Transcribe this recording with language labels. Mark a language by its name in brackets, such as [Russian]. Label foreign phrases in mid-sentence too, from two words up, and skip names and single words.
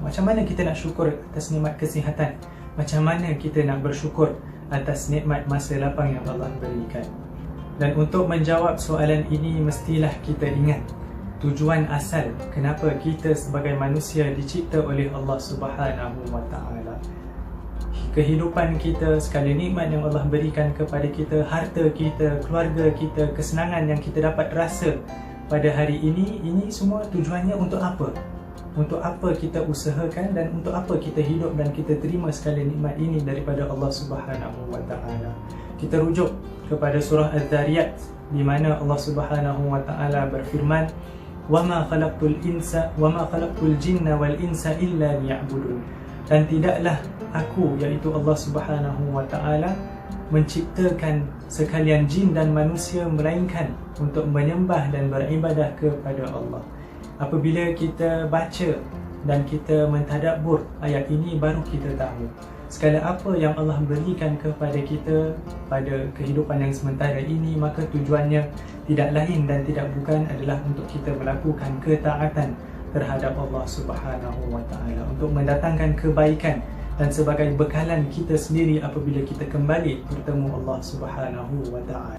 [Malay] Macam mana kita nak syukur atas nikmat kesihatan? Macam mana kita nak bersyukur atas nikmat masa lapang yang Allah berikan? Dan untuk menjawab soalan ini, mestilah kita ingat tujuan asal kenapa kita sebagai manusia dicipta oleh Allah [Arabic] سبحانه وتعالى. [Malay] Kehidupan kita, segala nikmat yang Allah berikan kepada kita, harta kita, keluarga kita, kesenangan yang kita dapat rasa pada hari ini semua tujuannya untuk apa? Untuk apa kita usahakan dan untuk apa kita hidup dan kita terima segala nikmat ini daripada Allah [Arabic] سبحانه وتعالى. [Malay] Kita rujuk kepada surah Az-Zariyat, di mana Allah [Arabic] سبحانه وتعالى [Malay] berfirman, [Arabic] "وما خلقت الجن والإنس إلا ليعبدون." [Malay] Dan tidaklah aku, iaitu Allah [Arabic] سبحانه وتعالى, [Malay] menciptakan sekalian jin dan manusia melainkan untuk menyembah dan beribadah kepada Allah. Apabila kita baca dan kita mentadabbur ayat ini, baru kita tahu segala apa yang Allah berikan kepada kita pada kehidupan yang sementara ini, maka tujuannya tidak lain dan tidak bukan adalah untuk kita melakukan ketaatan terhadap Allah [Arabic] سبحانه وتعالى, [Malay] untuk mendatangkan kebaikan dan sebagai bekalan kita sendiri apabila kita kembali bertemu Allah [Arabic] سبحانه وتعالى.